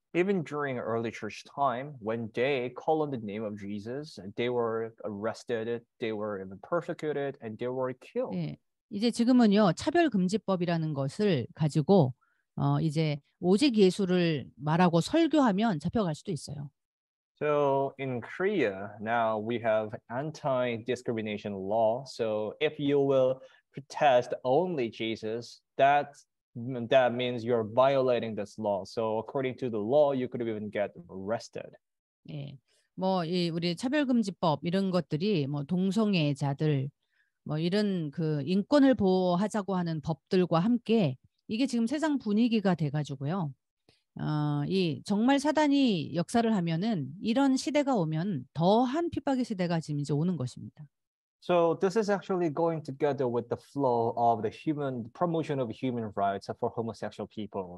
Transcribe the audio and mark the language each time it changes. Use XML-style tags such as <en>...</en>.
<en>Even during early church time, when they call on the name of Jesus, they were arrested, they were even persecuted, and they were killed.</en> <ko>네, 이제 지금은요 차별금지법이라는 것을 가지고 이제 오직 예수를 말하고 설교하면 잡혀갈 수도 있어요.</ko> <en>So in Korea, now we have anti-discrimination law. So if you will protest only Jesus, that means you're violating this law. So according to the law, you could even get arrested.</en> <ko>예, 뭐 우리 차별금지법 이런 것들이 뭐 동성애자들 뭐 이런 그 인권을 보호하자고 하는 법들과 함께 이게 지금 세상 분위기가 돼가지고요. 이 정말 사단이 역사를 하면은 이런 시대가 오면 더한 핍박의 시대가 지금 이제 오는 것입니다.</ko> <en>So this is actually going together with the flow of the promotion of human rights for homosexual people.</en>